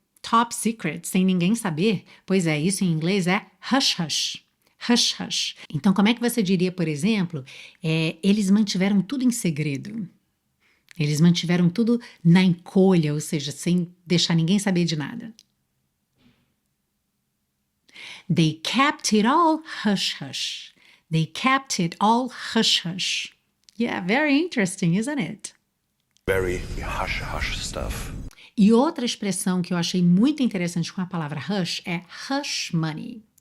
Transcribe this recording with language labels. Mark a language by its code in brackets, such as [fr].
[pt] Top secret, sem ninguém saber? Pois é, isso em inglês é hush hush. Hush hush. Então, como é que você diria, por exemplo, eles mantiveram tudo em segredo? Eles mantiveram tudo na encolha, ou seja, sem deixar ninguém saber de nada. [en] They kept it all hush hush. They kept it all hush hush. Yeah, very interesting, isn't it? Very hush hush stuff. [pt] E outra expressão que eu achei muito interessante com a palavra hush é hush money.